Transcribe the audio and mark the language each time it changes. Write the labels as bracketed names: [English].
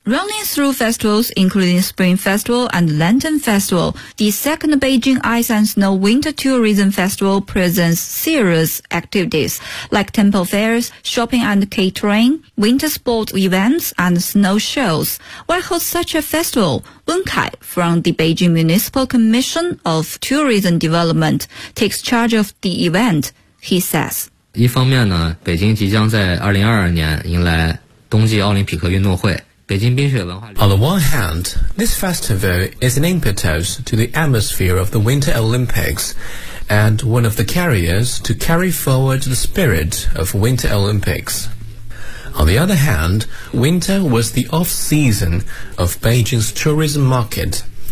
[English] Running through festivals, including Spring Festival and Lantern Festival, the second Beijing Ice and Snow Winter Tourism Festival presents serious activities like temple fairs, shopping and catering, winter sport events, and snow shows. Why host such a festival? Wen Kai from the Beijing Municipal Commission of Tourism Development takes charge of the event, he says. [Chinese] 一方面呢，北京即将在2022年迎来冬季奥林匹克运动会，北京冰雪文化。 [English] On the one hand, this festival is an impetus to the atmosphere of the Winter Olympics and one of the carriers to carry forward the spirit of Winter Olympics. On the other hand, winter was the off-season of Beijing's tourism market.